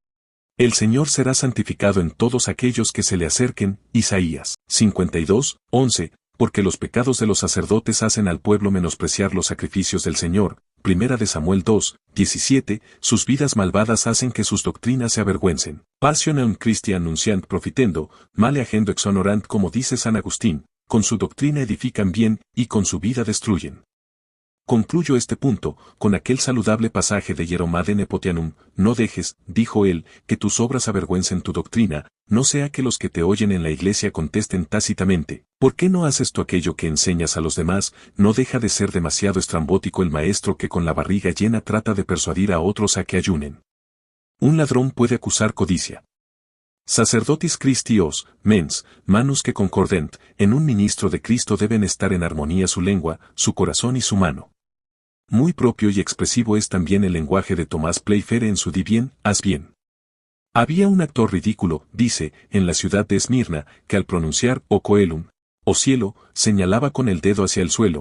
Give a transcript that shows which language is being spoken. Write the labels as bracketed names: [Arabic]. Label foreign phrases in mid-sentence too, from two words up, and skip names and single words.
[Spanish] El Señor será santificado en todos aquellos que se le acerquen, Isaías 52, 11, porque los pecados de los sacerdotes hacen al pueblo menospreciar los sacrificios del Señor, Primera de Samuel 2, 17, sus vidas malvadas hacen que sus doctrinas se avergüencen. [Latin] Passionum Christian nunciant profitendo, male agendo exhonorant [Spanish] como dice San Agustín, con su doctrina edifican bien, y con su vida destruyen. Concluyo este punto, con aquel saludable pasaje de Hieromade Nepotianum, no dejes, dijo él, que tus obras avergüencen tu doctrina, no sea que los que te oyen en la iglesia contesten tácitamente, ¿por qué no haces tú aquello que enseñas a los demás? No deja de ser demasiado estrambótico el maestro que con la barriga llena trata de persuadir a otros a que ayunen. Un ladrón puede acusar codicia. [Latin] Sacerdotis Christi os, mens, manus que concordent, [Spanish] en un ministro de Cristo deben estar en armonía su lengua, su corazón y su mano. Muy propio y expresivo es también el lenguaje de Tomás Playfair en su Di bien, haz bien. Había un actor ridículo, dice, en la ciudad de Esmirna, que al pronunciar [Latin] o coelum, [Spanish] o cielo, señalaba con el dedo hacia el suelo.